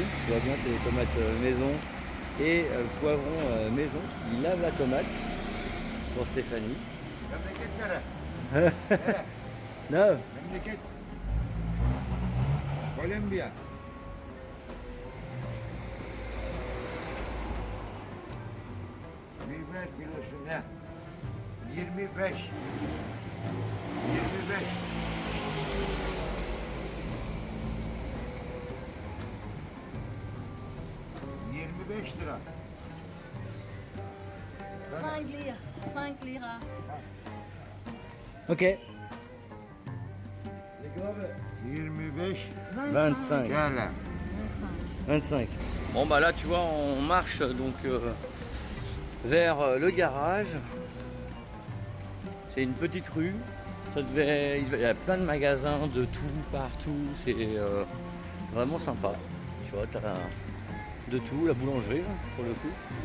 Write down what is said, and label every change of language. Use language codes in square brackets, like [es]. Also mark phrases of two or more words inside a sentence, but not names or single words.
[fr] Tu vois bien, c'est des tomates maison et le poivron maison. Il lave la tomate pour Stéphanie. [tr] Memleket nere? Nere? [fr] Non. [tr] Memleket. Kolombiya. Biber kilosu ne? 25. 25. 25 lira. 5 lira. 5 lira. Ok. 25 25. TL. 25. [fr] Bon bah là tu vois on marche donc vers le garage. C'est une petite rue. Il y a plein de magasins de tout partout. C'est vraiment sympa. Tu vois, t'as de tout, la boulangerie là, pour le coup.